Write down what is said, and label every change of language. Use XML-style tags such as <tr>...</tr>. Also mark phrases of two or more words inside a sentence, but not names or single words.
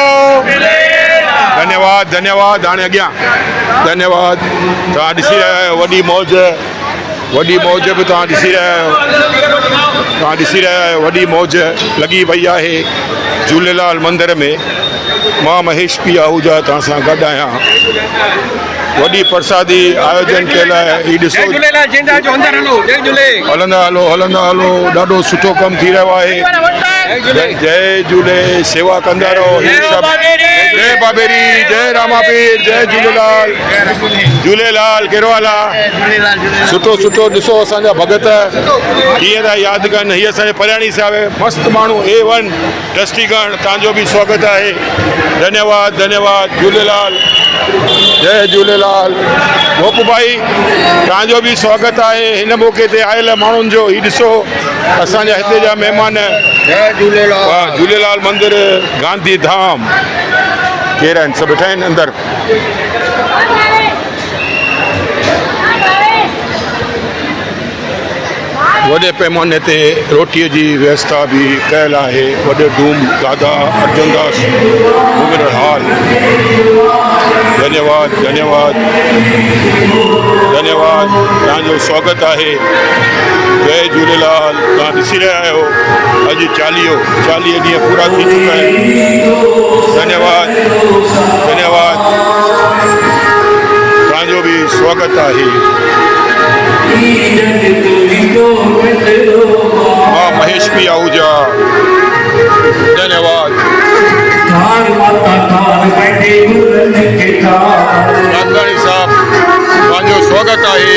<sd>धन्यवाद धन्यवाद। हाणे अॻियां धन्यवाद। तव्हां ॾिसी रहिया आहियो वॾी मौज बि तव्हां ॾिसी रहिया आहियो। वॾी मौज लॻी पई आहे झूलेलाल मंदर में। मां महेश पी आहूजा तव्हां सां गॾु आहियां। वॾी प्रसादी आयोजन कयल आहे। हीउ ॾिसो हलंदा हलो ॾाढो सुठो कमु थी रहियो आहे। जय झूले। शेवा कंदा रहो। जय बाबेरी जय रामा पीर जय झूलेलाल। झूलेलाल कहिड़ो हाल आहे। सुठो ॾिसो असांजा भगत कीअं था यादि कनि। हीअ असांजे परयाणी साहिब मस्तु माण्हू A1 ट्रस्टीगण तव्हांजो बि स्वागत आहे। धन्यवाद धन्यवाद। झूलेलाल जय झूलेलाल। गोप भाई तव्हांजो बि स्वागत आहे हिन मौक़े ते आयल माण्हुनि जो। हीउ ॾिसो असांजा हिते जा महिमान। जय झूलेलाल। झूलेलाल मंदिर गांधीधाम केरु आहिनि सभु वेठा आहिनि अंदरि। वॾे पैमाने ते रोटीअ जी व्यवस्था बि कयल आहे। वॾे डूम दादा अर्जनदास मोमेरल हॉल। धन्यवाद धन्यवाद धन्यवाद। तव्हांजो स्वागत आहे। जय झूलेलाल। तव्हां ॾिसी रहिया आहियो अॼु 40 ॾींहं पूरा थी चुका आहिनि। धन्यवाद धन्यवाद। तव्हांजो बि स्वागत आहे। मां महेश पी आहूजा। धन्यवाद। राजवाणी साहब तव्हांजो स्वागत आहे।</sd>